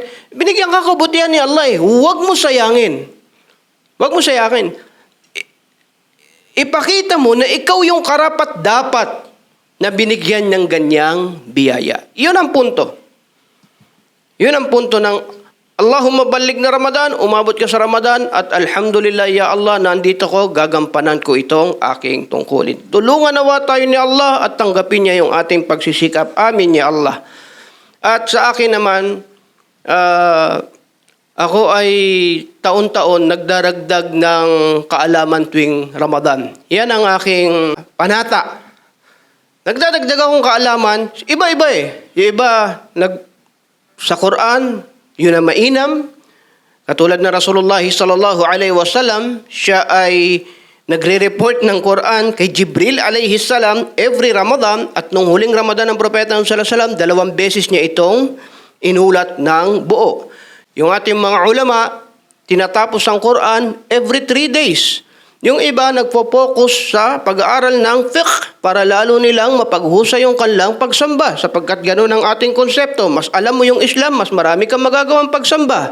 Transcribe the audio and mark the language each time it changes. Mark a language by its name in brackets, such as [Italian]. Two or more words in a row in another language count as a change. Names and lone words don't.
[Filipino] Binigyan ka kabutihan ni Allah eh. Huwag mo sayangin. Huwag mo sayangin. Ipakita mo na ikaw yung karapat-dapat na binigyan ng ganyang biyaya. Yun ang punto. Yun ang punto ng [Arabic] اللهم بلغنا رمضان, [Filipino] umabot ka sa Ramadan, at [Arabic] الحمد لله يا الله, [Filipino] nandito ko, gagampanan ko itong aking tungkulin. Tulungan nawa tayo ni Allah at tanggapin niya yung ating pagsisikap. [Arabic] آمين يا الله. [Filipino] At sa akin naman, ako ay taon-taon nagdaragdag ng kaalaman tuwing Ramadan. Yan ang aking panata. Nagdadagdag akong kaalaman, iba-iba eh. Yung iba, sa Quran, yun ang mainam. Katulad na Rasulullah [Arabic] صلى الله عليه وسلم, [Filipino] siya ay nagre-report ng Quran kay Jibril [Arabic] عليه السلام [Filipino] every Ramadan, at nung huling Ramadan ng Propeta [Arabic] صلى الله عليه وسلم, [Filipino] 2 beses niya itong inulat ng buo. Yung ating mga ulama, tinatapos ang Quran [English] every 3 days. [Filipino] Yung iba nagpo-focus sa pag-aaral ng fiqh para lalo nilang mapaghusay yung kanilang pagsamba. Sapagkat ganoon ang ating konsepto. Mas alam mo yung Islam, mas marami kang magagawang pagsamba.